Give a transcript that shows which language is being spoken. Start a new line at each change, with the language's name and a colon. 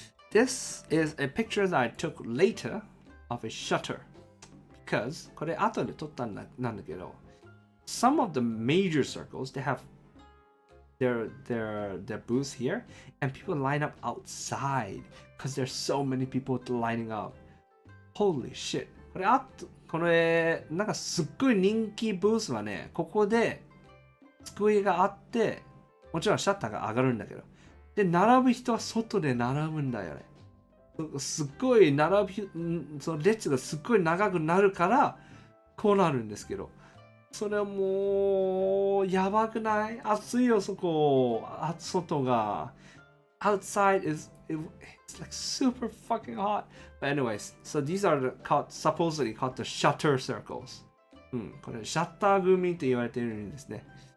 English: This is a picture that I took later of a shutter because
Japanese: これ後で撮ったんだけど
English: some of the major circles they have their booths here and people line up outside because there's so many people lining up. Holy shit.
Japanese: これ、なんかすっごい人気ブースはね、ここで机があって、もちろんシャッターが上がるんだけど、で、並ぶ人は外で並ぶんだよね。すっごいその列がすっごい長くなるから、こうなるんですけど、それはもう、やばくない？暑いよ、そこ。外が。
English: Outside it's like super fucking hot. But anyways, so these are supposedly called the shutter circles.
Japanese: これ、シャッター組って言われてるんですね。